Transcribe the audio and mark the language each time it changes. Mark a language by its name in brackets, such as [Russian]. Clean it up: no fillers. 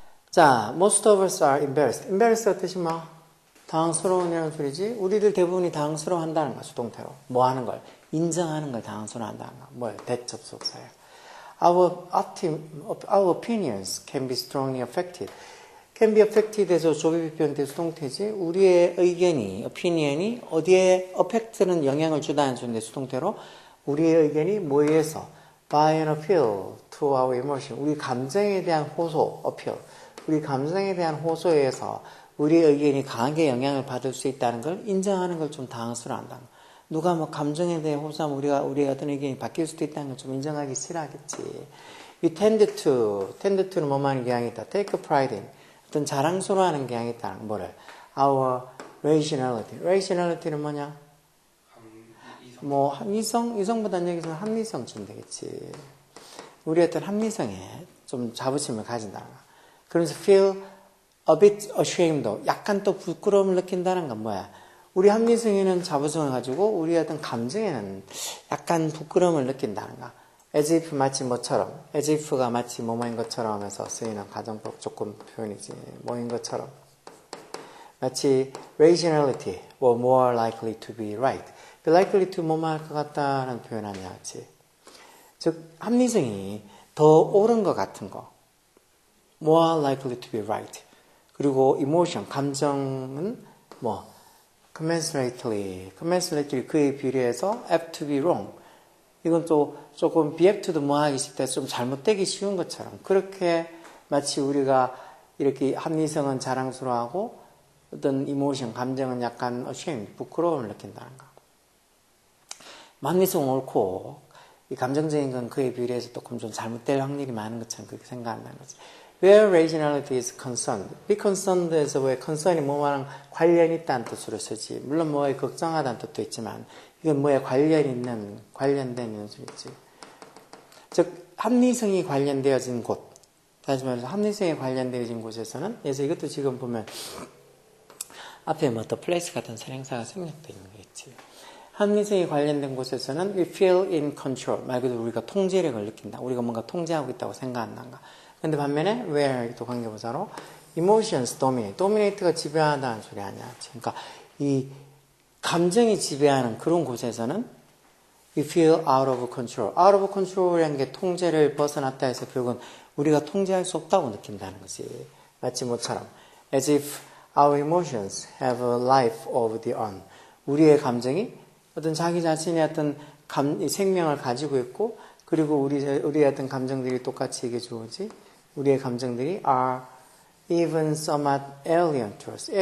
[English] 자, most of us are embarrassed. [Korean] embarrassed 뜻이 뭐? 당황스러운이라는 소리지. 우리들 대부분이 당황스러워한다는 거야, 수동태로. 뭐 하는 걸? 인정하는 걸 당황스러워한다는 거야. 뭐예요? 대접속사예요. [English] Our opinions can be strongly affected. [Korean] can be affected에서 조비비표현대 수동태지. 우리의 의견이, opinion이 어디에 affect는 영향을 주다는 소리인데 수동태로 우리의 의견이 뭐에 의해서 [English] by an appeal to our emotion. [Korean] 우리 감정에 대한 호소, appeal. 우리 감정에 대한 호소에 의해서 우리의 의견이 강하게 영향을 받을 수 있다는 걸 인정하는 걸 좀 당황스러워한다. 누가 뭐 감정에 대해 호소하면 우리의 어떤 의견이 바뀔 수도 있다는 걸 좀 인정하기 싫어하겠지. [English] We tend to [Korean] 는 뭐만 경향이 있다. [English] take a pride in. [Korean] 어떤 자랑스러워하는 경향이 있다는 뭐를? [English] Our rationality [Korean] 는 뭐냐? 뭐 이성보다는 여기서 합리성쯤 되겠지. 우리 어떤 합리성에 좀 자부심을 가진다는 거. 그러면서 [English] feel a bit ashamed. [Korean] 약간 또 부끄러움을 느낀다는 건 뭐야? 우리 합리성에는 자부심을 가지고 우리 어떤 감정에는 약간 부끄러움을 느낀다는 거. as if 마치 뭐처럼. as if가 마치 뭐뭐인 것처럼 해서 쓰이는 가정법 조건 표현이지. 뭐인 것처럼. 마치 [English] rationality were more likely to be right. [Korean] be likely to 뭐뭐 할 것 같다는 표현하냐, 그치? 즉, 합리성이 더 옳은 것 같은 거. [English] more likely to be right. [Korean] 그리고 emotion, 감정은 뭐 commensurately 그에 비례해서 [English] apt to be wrong. [Korean] 이건 또 조금 be apt to 뭐 하기 쉽다 좀 잘못되기 쉬운 것처럼 그렇게 마치 우리가 이렇게 합리성은 자랑스러워하고 어떤 emotion, 감정은 약간 ashamed, 부끄러움을 느낀다는 거. 합리성은 옳고 이 감정적인 건 그에 비례해서 조금 좀 잘못될 확률이 많은 것처럼 그렇게 생각한다는 거지. [English] Where rationality is concerned. [Korean] be concerned에서 왜 concern이 뭐랑 관련이 있다는 뜻으로 쓰지. 물론 뭐에 걱정하다는 뜻도 있지만 이건 뭐에 관련된 소리지. 즉 합리성이 관련되어진 곳. 다시 말해서 합리성이 관련되어진 곳에서는 그래서 이것도 지금 보면 앞에 뭐 the place 같은 선행사가 생략되어 있는 거겠지. 합리성이 관련된 곳에서는 [English] we feel in control. [Korean] 말 그대로 우리가 통제력을 느낀다. 우리가 뭔가 통제하고 있다고 생각한다. 근데 반면에 where 또 관계부사로 [English] emotions dominate. [Korean] dominate가 지배하다는 소리 아니야. 그러니까 이 감정이 지배하는 그런 곳에서는 [English] we feel out of control. [Korean] out of control이라는 게 통제를 벗어났다 해서 결국은 우리가 통제할 수 없다고 느낀다는 거지. 마치 뭐처럼 [English] as if our emotions have a life of their own. [Korean] 우리의 감정이 어떤 자기 자신의 어떤 생명을 가지고 있고 그리고 우리의 어떤 감정들이 똑같이 이게 좋으지. 우리의 감정들이 [English] are even somewhat alien to us.